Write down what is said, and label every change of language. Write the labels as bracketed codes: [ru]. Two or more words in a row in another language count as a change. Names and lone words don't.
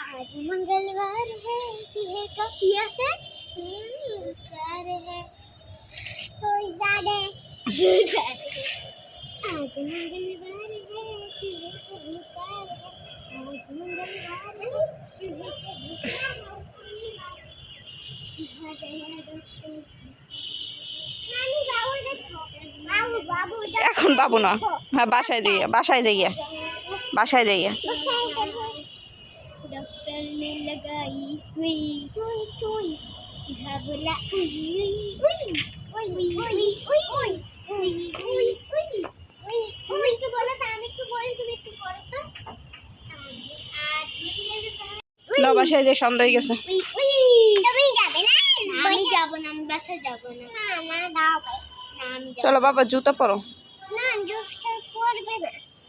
[hi] आज मंगलवार है चूहे का पिया से पुकार है कोई जाने आज मंगलवार है चूहे का पुकार है आज मंगलवार है चूहे का [bn] এখন বাবু না, হ্যাঁ বাসায় যাইয়া [hi] डॉक्टर ने लगाई सुई चुई चुई चिहा बोला उई उई उई उई उई उई उई उई उई उई तो बोला था [bn] আমি একটু বলি তুমি একটু পড়ো তো [hi] आज [bn] না বাসায় যে সন্ধ্যা হয়ে গেছে। উই উই তুমি যাবে না আমি যাব না আমি বাসা যাব না না না দাও না আমি যাব চলো বাবা জুতা পরো। না জুতা পরবে না